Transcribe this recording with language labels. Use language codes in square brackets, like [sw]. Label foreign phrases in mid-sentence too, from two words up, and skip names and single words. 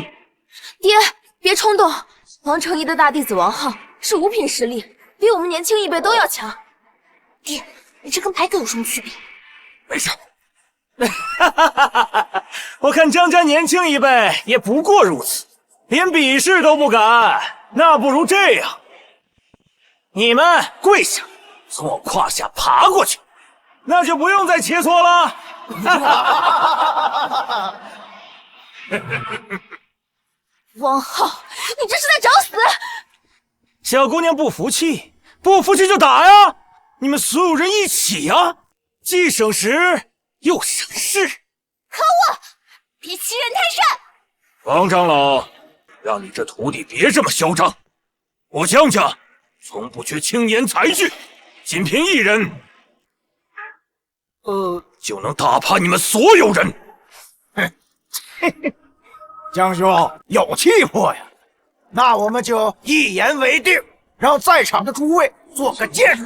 [zh] 爹，別衝動。王承儀的大弟子王浩是五品實力，比我們年輕一輩都要強。爹，你這跟白狗有什麼區別？沒事。我看江家年輕一輩也不過如此，連比試都不敢。那不如這樣，你們跪下，從我胯下爬過去，那就不用再切磋了。王浩，你這是在找死！小姑娘不服气，不服气就打呀！你们所有人一起呀，既省时又省事。可惡！ 別欺人太甚！王長老，讓你這徒弟別這麼囂張。我江家從不缺青年才俊，僅憑一人，就能打趴你們所有人。江兄有氣魄呀，那我們就一言為定，讓在場的諸位做個見證。